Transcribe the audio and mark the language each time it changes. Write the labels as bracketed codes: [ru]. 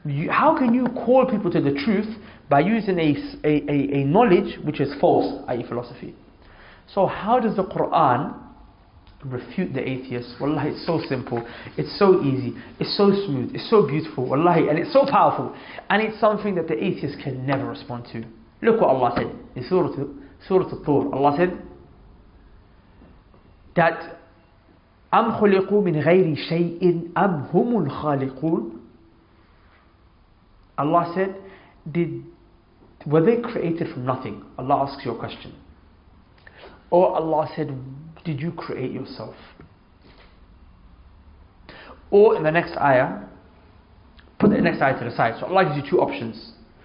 [en] How can you call people to the truth by using a knowledge which is false, i.e. philosophy? So how does the Quran refute the atheists. Wallahi, it's so simple, it's so easy, it's so smooth, it's so beautiful, wallahi, and it's so powerful. And it's something that the atheists can never respond to. Look what Allah said in Surah Al-Tur. Allah said that [ar] أَمْ خُلِقُوا مِنْ غَيْرِ شَيْءٍ أَمْ هُمُ الْخَالِقُونَ. [en] Allah said, were they created from nothing? Allah asks you a question. Or Allah said, did you create yourself? Or in the next ayah, put the next ayah to the side. So Allah gives you two options.